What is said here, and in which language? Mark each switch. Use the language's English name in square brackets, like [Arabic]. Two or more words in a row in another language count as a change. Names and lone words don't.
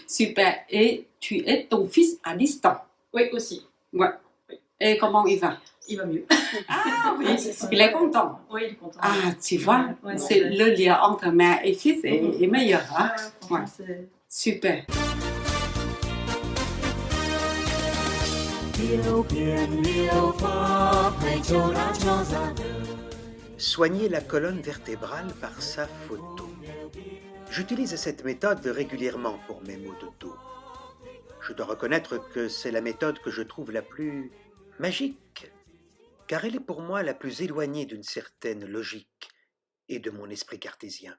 [French] Et tu aides ton fils à distance. Oui, aussi. Ouais. Oui. Et comment il va? Il va mieux. Ah oui, c'est il est content. Oui, il est content. Ah, tu vois, Ouais, c'est le lien entre mère et fils est meilleur. Hein? Ouais, Ouais. c'est- Super. [Vietnamese] Điều khiển điều pháp thầy Chúa đã cho ra đời. [French] Soigner la colonne vertébrale par sa photo. J'utilise cette méthode régulièrement pour mes maux de dos. Je dois reconnaître que c'est la méthode que je trouve la plus magique, car elle est pour moi la plus éloignée d'une certaine logique et de mon esprit cartésien.